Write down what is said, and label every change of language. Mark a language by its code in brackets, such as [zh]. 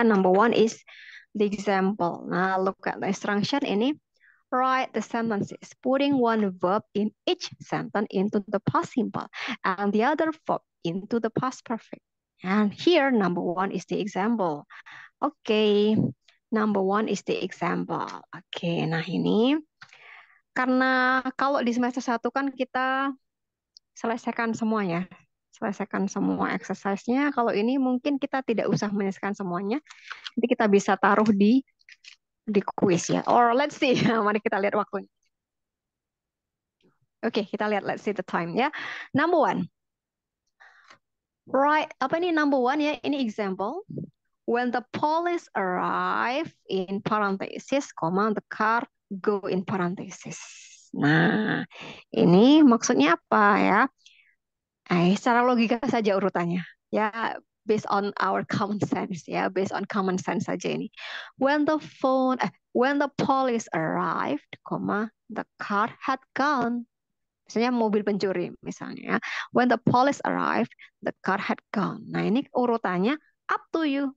[en] Number one is the example. Nah, look at the instruction ini. Write the sentences, putting one verb in each sentence into the past simple and the other verb into the past perfect. And here, number one is the example. Okay, number one is the example. [id] Okay, nah ini karena kalau di semester 1 kan kita selesaikan semuanya. Selesaikan semua exercise-nya. Kalau ini mungkin kita tidak usah menyelesaikan semuanya. Nanti kita bisa taruh di quiz ya. [en] Or let's see, [id] mari kita lihat waktunya. Oke, kita lihat, [en] let's see the time ya. Number one. Right, [id] apa ini [en] number one ya? Ini example. When the police arrive in parenthesis, the car go in parenthesis. [id] Nah, ini maksudnya apa ya? Secara logika saja urutannya. [en] Ya, based on our common sense ya, based on common sense [id] saja ini. [en] When the police arrived, the car had gone. [id] Misalnya mobil pencuri misalnya ya. [en] When the police arrived, the car had gone. [id] Nah, ini urutannya [en] up to you.